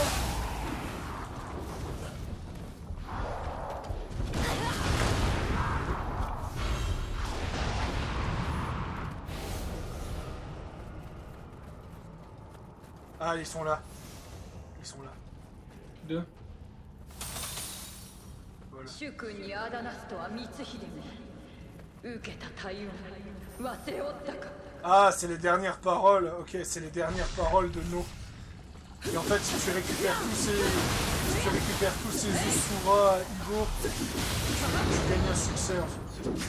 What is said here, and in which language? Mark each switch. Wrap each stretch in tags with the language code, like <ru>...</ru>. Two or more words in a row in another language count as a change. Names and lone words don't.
<fr>Ah, ils sont là. Ils sont là. Deux. Voilà.</fr> <ja>主君にあだなすとは光秀め受けた大恩忘れおったか</ja> <fr>Ah, c'est les dernières paroles. Ok, c'est les dernières paroles de No. Et en fait, si tu récupères tous ces Usura Igo, tu gagnes un succès en fait.</fr>